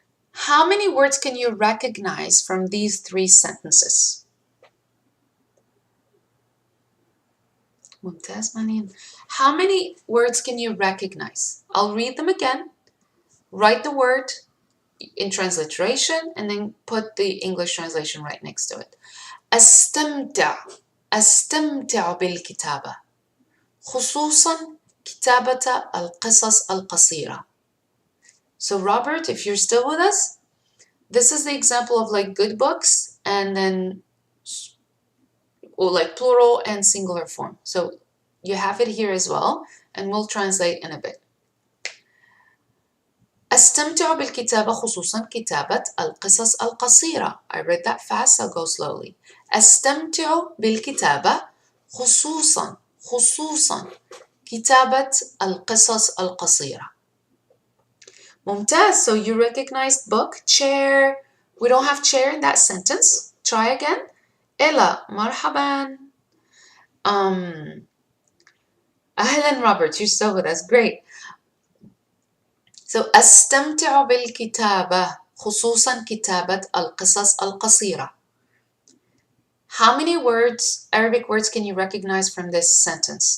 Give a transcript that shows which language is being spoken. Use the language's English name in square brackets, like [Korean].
[English] How many words can you recognize from these 3 sentences? [Arabic] ممتاز منين. [English] How many words can you recognize? I'll read them again. Write the word in transliteration and then put the English translation right next to it. [Arabic] أستمتع بالكتابة خصوصا كتابة القصص القصيرة. [English] So Robert, if you're still with us, this is the example of like good books and then like plural and singular form. So you have it here as well, and we'll translate in a bit. [Arabic] أستمتع بالكتابة خصوصا كتابة القصص القصيرة. [English] I read that fast, I'll go slowly. [Arabic] أستمتع بالكتابة خصوصا كتابة القصص القصيرة. ممتاز. [English] So you recognized book, chair. We don't have chair in that sentence. Try again. [Arabic] إلا مرحبا. أهلا [English] Robert, you're still with us. Great. So [Arabic] أستمتع بالكتابة خصوصا كتابة القصص القصيرة. [English] How many words, Arabic words, can you recognize from this sentence?